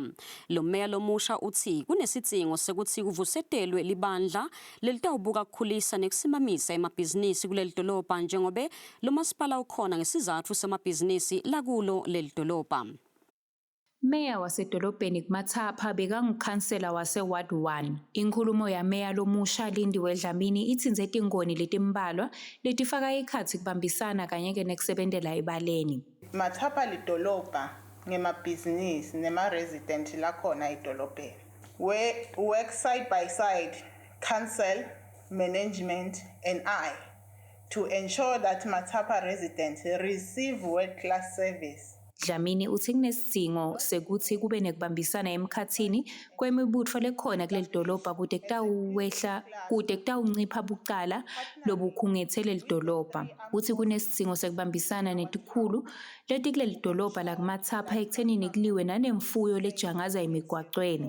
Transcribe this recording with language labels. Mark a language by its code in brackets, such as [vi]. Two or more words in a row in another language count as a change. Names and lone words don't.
[ss] Lo meya lomusha uthi kunesidingo sekuthi kuvusetelwe libandla lelitawubuka ukukhulisa nekusimamisa emabhizinisi kuleli dolobha njengobe lo masipala ukhona ngesizathu semabhizinisi lakulo leli dolobha. Meya wasedolobheni kuMathapha bekangukhansela wase-Ward 1. Inkulumo yameya lomusha Lindiwe Dlamini ithinze tingoni letimbalwa letifaka ikhatsi kubambisana kanye nekusebentela ebaleni. Mathapha lidolobha ngemabhizinisi nema-resident lakhona edolobheni. [en] We work side by side, council, management and I, to ensure that Matapa residents receive world-class service. [ss] Dlamini uthi kunesidingo sekuthi kube nekubambisana emkhathini kwemibutho lekhona kuleli dolobha kude kutawuncipha bucala lobukhungethwe leli dolobha. Uthi kunesidingo sekubambisana netikhulu leti kuleli dolobha la kuMathapha ekuthenini kuliwe nanemfuyo lejangaza emigwaqweni.